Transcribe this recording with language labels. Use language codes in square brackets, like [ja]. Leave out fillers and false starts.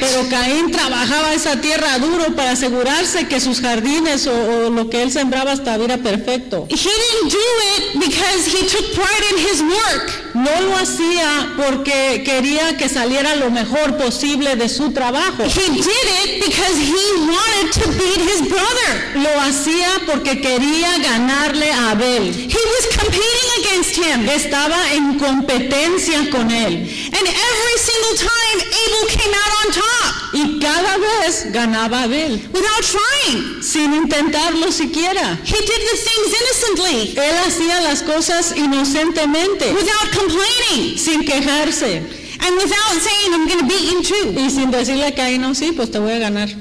[es] Pero Caín trabajaba esa tierra duro para asegurarse que sus jardines o lo que él sembraba estuviera perfecto. [en] He didn't do it because he took pride in his work. [es] No lo hacía porque quería que saliera lo mejor posible de su trabajo. [en] He did it because he wanted to beat his brother. [es] Lo hacía porque quería ganarle a Abel. [en] He was competing against him. [es] Estaba en competencia con él. [en] And every single time Abel came out on top. [es] Y cada vez ganaba Abel. [en] Without trying. [es] Sin intentarlo siquiera. [en] He did the things innocently. [es] Él hacía las cosas inocentemente. [en] Without complaining. [es] Sin quejarse. [en] And without saying, I'm going to beat you too. [es] Y sin decirle a Caín, no, sí, pues te voy a ganar.